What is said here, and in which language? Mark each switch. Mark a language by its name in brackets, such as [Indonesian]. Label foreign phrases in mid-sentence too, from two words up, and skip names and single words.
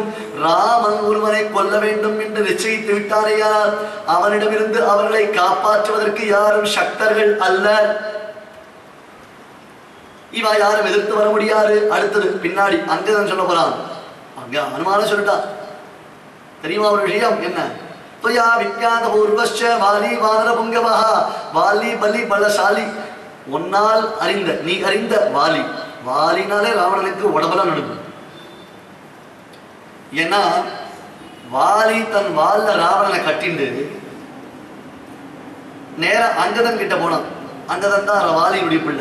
[Tamil] ராமன் ஒருவனை கொல்ல வேண்டும் என்று நிச்சயித்து விட்டாரையால் அவனிடமிருந்து அவர்களை காப்பாற்றுவதற்கு யாரும் சக்தர்கள் அல்ல. இவா யாரும் எதிர்த்து வர முடியாது. அடுத்தது பின்னாடி அங்கதான் சொல்ல போறான். அங்க அனுமான சொல்லிட்டான். தெரியுமா ஒரு விஷயம் என்ன? [Sanskrit] त्वया विज्ञात पूर्वश्च वाली वानर पुंगवः. वाली बलि बलशाली. [Tamil] உன்னால் அறிந்த, நீ அறிந்த வாலி. வாலினாலே ராவணனுக்கு உடம்பெல்லாம் நடுங்கும். ஏன்னா வாலி தன் வால்ல ராவணனை கட்டிண்டு நேரம் அங்கதன் கிட்ட போனான். அங்கதன் தான் வாலியுடைய பிள்ளை.